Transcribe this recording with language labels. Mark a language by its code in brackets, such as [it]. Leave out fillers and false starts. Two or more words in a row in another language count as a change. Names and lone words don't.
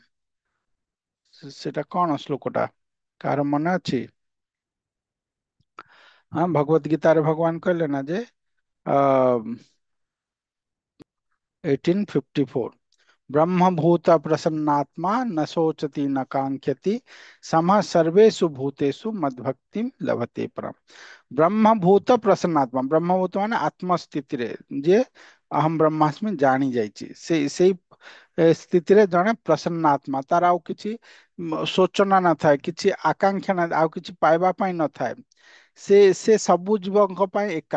[or] ସେଇଟା କଣ ଶ୍ଲୋକଟା, କାହାର ମନେ ଅଛି? ହଁ, ଭଗବତ ଗୀତାରେ ଭଗବାନ କହିଲେ ନା ଯେ 1854, [sa] ବ୍ରହ୍ମଭୂତ ପ୍ରସନ୍ନାତ୍ମା न शोचति न कांक्षति समः सर्वेषु भूतेषु मद्भक्ति लभते परम। ବ୍ରହ୍ମଭୂତ ପ୍ରସନ୍ନାତ୍ମା, [or] ବ୍ରହ୍ମଭୂତ ମାନେ ଆତ୍ମସ୍ଥିତିରେ ଯେ [sa] ଅହମ ବ୍ରହ୍ମାସ୍ମି [or] ଜାଣି ଯାଇଛି, ସେଇ ସ୍ଥିତିରେ ଜଣେ ପ୍ରସନ୍ନାତ୍ମା, ତାର ଆଉ କିଛି ଶୋଚନା ନଥାଏ, କିଛି ଆକାଂକ୍ଷା ନଥାଏ, ଆଉ କିଛି ପାଇବା ପାଇଁ ନଥାଏ। ସେ ସବୁ ଜୀବଙ୍କ ପାଇଁ ଏକା।